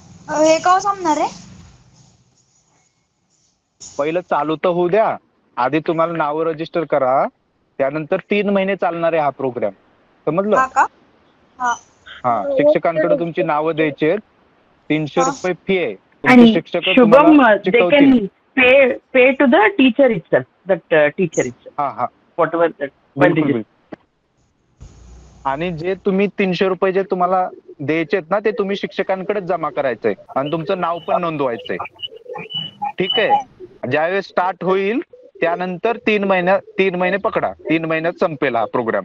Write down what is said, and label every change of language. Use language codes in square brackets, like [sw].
[mr] हे का सांगणार आहे? पहिलं चालू तर होऊ द्या, आधी तुम्हाला नाव रजिस्टर करा, त्यानंतर 3 महिने चालणार आहे हा प्रोग्राम. समजलं? हा, शिक्षकांकडे तुमची नावं द्यायची, 300 रुपये फी आहे. [en] आणि Shubham, they can pay to the teacher itself. that teacher itself. Whatever that. [mr] बिलकुल. आणि जे तुम्ही 300 रुपये जे तुम्हाला द्यायचे आहेत ना, ते तुम्ही शिक्षकांकडेच जमा करायचंय आणि तुमचं नाव पण नोंदवायचंय. ठीक आहे. ज्यावेळेस स्टार्ट होईल त्यानंतर 3 महिने पकडा, 3 महिन्यात संपेल हा प्रोग्राम.